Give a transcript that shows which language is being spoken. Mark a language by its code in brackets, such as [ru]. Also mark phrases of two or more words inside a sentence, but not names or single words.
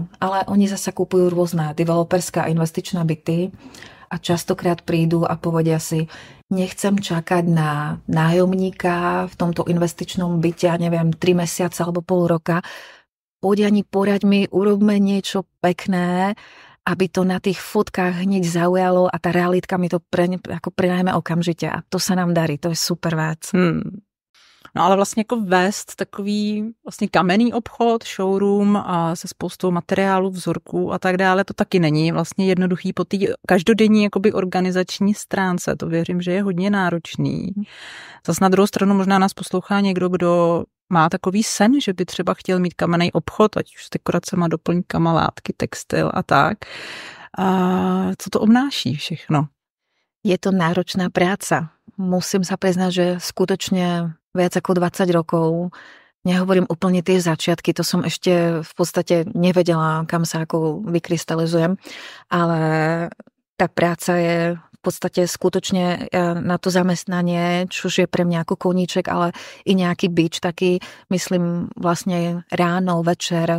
[sk] Ale oni zasa kupujú rôzne developerská a investičné byty a častokrát prídu a povedia si, nechcem čakať na nájomníka v tomto investičnom byte, ja neviem, 3 mesiace alebo pol roka. Poraď mi, urobme niečo pekné, aby to na tých fotkách hneď zaujalo a tá realitka mi to prenajme okamžite. A to sa nám darí, to je super vec. [cs] No ale vlastně jako vést takový vlastně kamenný obchod, showroom a se spoustou materiálů, vzorků a tak dále, to taky není vlastně jednoduchý po té každodenní jakoby organizační stránce. To věřím, že je hodně náročný. Zas na druhou stranu možná nás poslouchá někdo, kdo má takový sen, že by třeba chtěl mít kamenný obchod, ať už s dekoracema, doplňkama, látky, textil a tak. A co to obnáší všechno? [sk] Je to náročná práca. Musím sa priznať, že skutočne viac ako 20 rokov, nehovorím úplne tie začiatky, to som ešte v podstate nevedela, kam sa ako vykrystalizujem, ale tá práca je v podstate skutočne na to zamestnanie, čož je pre mňa ako koníček, ale i nejaký bič, taký, myslím, vlastne ráno, večer.